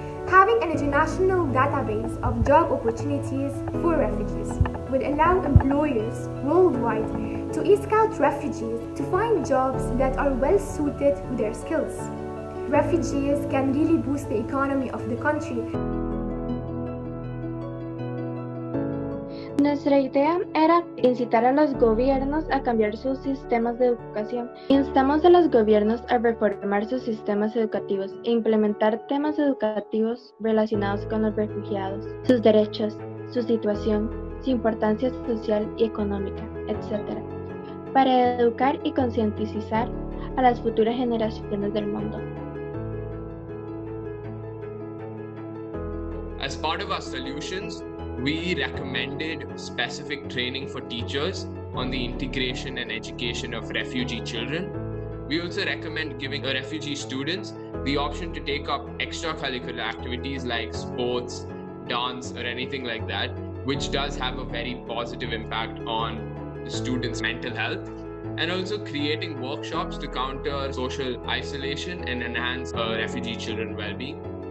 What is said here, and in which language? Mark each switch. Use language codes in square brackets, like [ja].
[en] Having an international database of job opportunities for refugees would allow employers worldwide to scout refugees to find jobs that are well suited to their skills. Refugees can really boost the economy of the country. [es] Nuestra idea era incitar a los gobiernos a cambiar sus sistemas de educación. Instamos a los gobiernos a reformar sus sistemas educativos e implementar temas educativos relacionados con los refugiados, sus derechos, su situación, su importancia social y económica, etc., para educar y concientizar a las futuras generaciones del mundo. [en] As part of our solutions, we recommended specific training for teachers on the integration and education of refugee children. We also recommend giving refugee students the option to take up extracurricular activities like sports, dance, or anything like that, which does have a very positive impact on the students' mental health, and also creating workshops to counter social isolation and enhance refugee children's well-being.